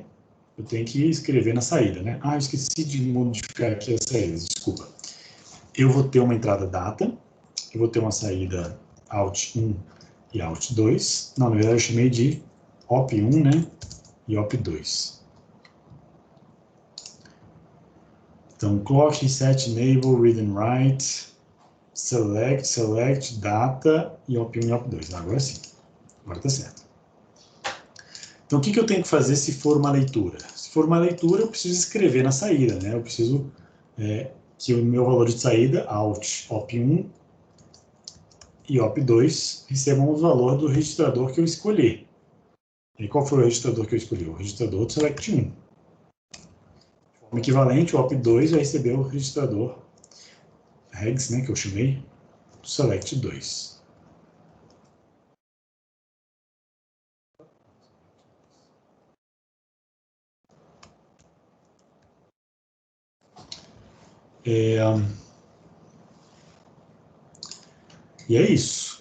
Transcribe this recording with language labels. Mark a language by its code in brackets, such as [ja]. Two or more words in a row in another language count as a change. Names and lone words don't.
[pt] Eu tenho que escrever na saída, né? Ah, eu esqueci de modificar aqui as saídas, desculpa. Eu vou ter uma entrada data, eu vou ter uma saída out 1 e out 2. Não, na verdade eu chamei de op1, né? E op2. Então, clock, reset, enable, [en] read and write, [pt] select, data e op1 e op2. Agora sim, agora tá certo. Então, o que eu tenho que fazer se for uma leitura? Se for uma leitura, eu preciso escrever na saída, né? Eu preciso que o meu valor de saída, out, op1 e op2, recebam o valor do registrador que eu escolhi. E qual foi o registrador que eu escolhi? O registrador do select 1. De forma equivalente, o op2 vai receber o registrador regs, né, que eu chamei, do select 2. E é isso.